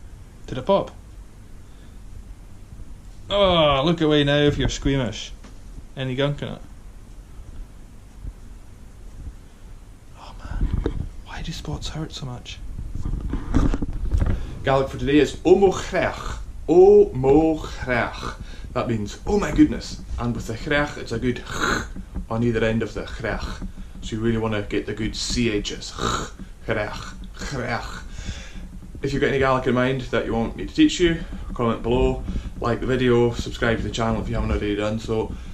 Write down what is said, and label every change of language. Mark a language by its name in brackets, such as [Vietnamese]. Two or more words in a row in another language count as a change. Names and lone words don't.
[English] Did it pop? Oh, look away now if you're squeamish. Any gunk in it? Oh man, why do spots hurt so much? Gaelic for today is [Scottish Gaelic] "O mo chreach." O mo chreach. [English] That means "oh my goodness," and with the chreach it's a good ch on either end of the chreach. So you really want to get the good CHs. [Scottish Gaelic] Chreach, chreach. [English] If you've got any Gaelic in mind that you want me to teach you, comment below, like the video, subscribe to the channel if you haven't already done so.